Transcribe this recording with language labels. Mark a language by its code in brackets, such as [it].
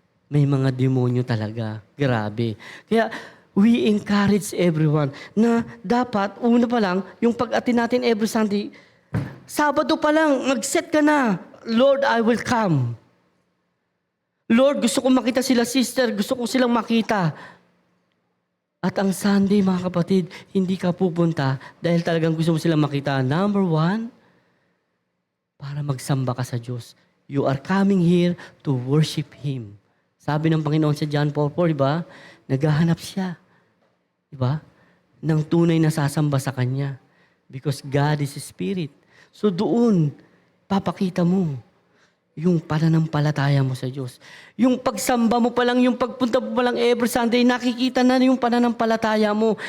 [tl] May mga demonyo talaga. Grabe. Kaya, [en] we encourage everyone [tl] na dapat, una pa lang, yung pag-attend natin every Sunday, Sabado pa lang, mag-set ka na, [en] Lord, I will come. [tl] Lord, gusto kong makita sila, sister, gusto ko silang makita. At ang Sunday, mga kapatid, hindi ka pupunta dahil talagang gusto mo silang makita. Number 1, para magsamba ka sa Diyos. [en] You are coming here to worship Him. [tl] Sabi ng Panginoon sa John 4:4, di ba? Naghahanap siya. Diba? Ng tunay na sasamba sa Kanya. [en] Because God is a Spirit. [tl] So doon, papakita mo yung pananampalataya mo sa Diyos. Yung pagsamba mo pa lang, yung pagpunta mo pa lang every Sunday, nakikita na yung pananampalataya mo.